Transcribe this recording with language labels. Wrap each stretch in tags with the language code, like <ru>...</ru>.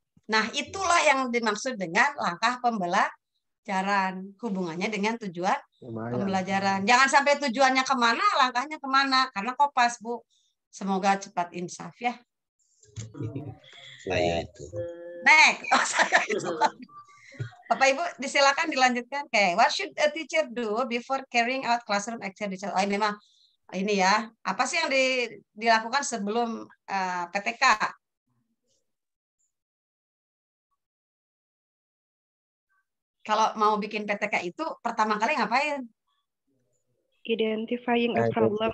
<id>Nah, itulah yang dimaksud dengan langkah pembelajaran. Hubungannya dengan tujuan pembelajaran. Jangan sampai tujuannya kemana, langkahnya kemana. Karena kopas, Bu. Semoga cepat insaf ya. Saya itu. Next. Oh, saya itu. Bapak Ibu, disilakan dilanjutkan.</id> <en>Oke, what should a teacher do before carrying out classroom activities?</en> <id>Oh, ini mah ini ya. Apa sih yang dilakukan sebelum PTK? Kalau mau bikin PTK itu pertama kali ngapain?</id> <en>Identifying a problem.</en>